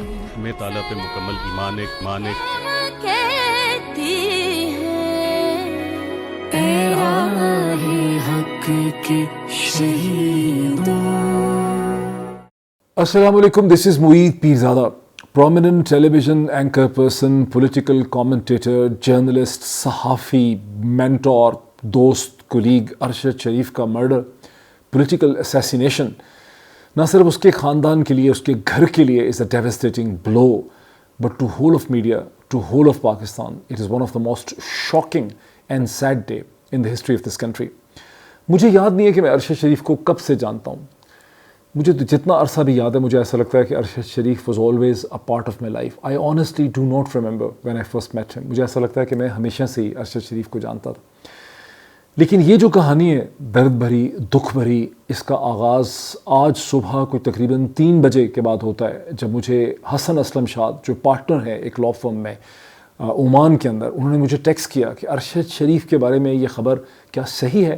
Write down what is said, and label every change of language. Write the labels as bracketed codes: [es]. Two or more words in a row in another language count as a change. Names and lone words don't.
[ur] میں تعالیٰ پہ مکمل ایمان السلام علیکم. [en] This is معید پیرزادہ, prominent television anchor person, political commentator, journalist, [ur] صحافی, mentor, دوست, کولیگ ارشد شریف کا مرڈر, [en] political assassination [ur] نہ صرف اس کے خاندان کے لیے, اس کے گھر کے لیے [en] is a devastating blow, but to whole of media, to whole of Pakistan, it is one of the most shocking and sad day in the history of this country. [ur] مجھے یاد نہیں ہے کہ میں ارشد شریف کو کب سے جانتا ہوں. مجھے تو جتنا عرصہ بھی یاد ہے, مجھے ایسا لگتا ہے کہ ارشد شریف [en] was always a part of my life. I honestly do not remember when I first met him. [ur] مجھے ایسا لگتا ہے کہ میں ہمیشہ سے ہی ارشد شریف کو جانتا تھا. لیکن یہ جو کہانی ہے درد بھری, دکھ بھری, اس کا آغاز آج صبح کوئی تقریباً 3 بجے کے بعد ہوتا ہے, جب مجھے حسن اسلم شاد جو پارٹنر ہے ایک [en] law firm [ur] میں عمان کے اندر, انہوں نے مجھے ٹیکسٹ کیا کہ ارشد شریف کے بارے میں یہ خبر کیا صحیح ہے.